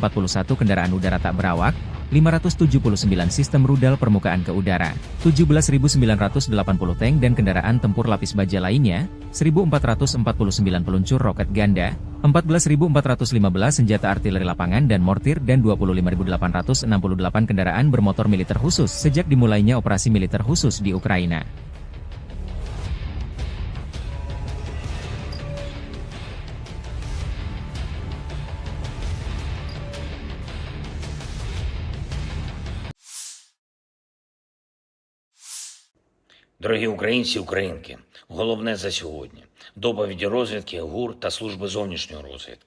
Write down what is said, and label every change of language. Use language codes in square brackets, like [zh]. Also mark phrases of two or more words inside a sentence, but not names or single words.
[id] kendaraan udara tak berawak, 579 sistem rudal permukaan ke udara, 17.980 tank dan kendaraan tempur lapis baja lainnya, 1.449 peluncur roket ganda, 14.415 senjata artileri lapangan dan mortir dan 25.868 kendaraan bermotor militer khusus sejak dimulainya operasi militer khusus di Ukraina. [uk] Дорогі українці і українки, головне за сьогодні – доповіді розвідки, ГУР та Служби зовнішньої розвідки.